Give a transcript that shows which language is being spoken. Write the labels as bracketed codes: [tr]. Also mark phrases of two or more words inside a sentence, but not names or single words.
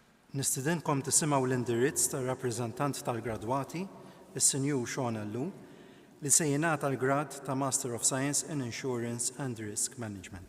[mt] Nistidinkom tisimgħu l-indirizz tar-rappreżentant tal-gradwati, is-Sinjur Sean Allu, li se jingħata l-grad ta' [en] Master of Science in Insurance and Risk Management.